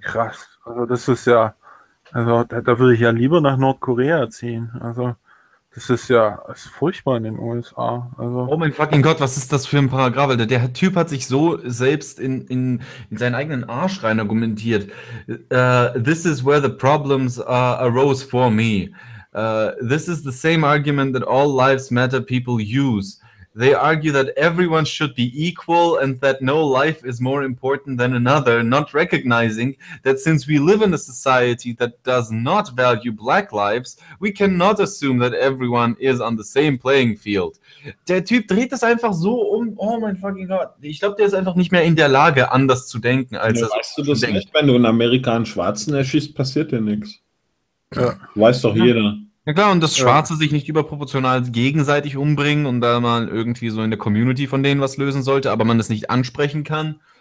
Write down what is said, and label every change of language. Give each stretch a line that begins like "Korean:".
German: Krass. Also das ist ja, also da würde ich ja lieber nach Nordkorea ziehen. Also das ist ja, das ist furchtbar in den USA. Also, oh mein fucking Gott, was ist das für ein Paragraph? Alter? Der Typ hat sich so selbst in seinen eigenen Arsch rein argumentiert.
English: This is where the problems arose for me. This is the same argument that all lives matter people use. They argue that everyone should be equal and that no life is more important than another, not recognizing that since we live in a society that does not value black lives, we cannot assume that everyone is on the same playing field.
German: Der Typ dreht das einfach so um. Oh mein fucking Gott. Ich glaube, der ist einfach nicht mehr in der Lage, anders zu denken, als er. Weißt du das nicht? Wenn du einen Amerikaner einen Schwarzen erschießt, passiert dir nichts. Ja. Weiß doch jeder. Ja klar, und dass Schwarze sich nicht überproportional gegenseitig umbringen und da mal irgendwie so in der Community von denen was lösen sollte, aber man das nicht ansprechen kann.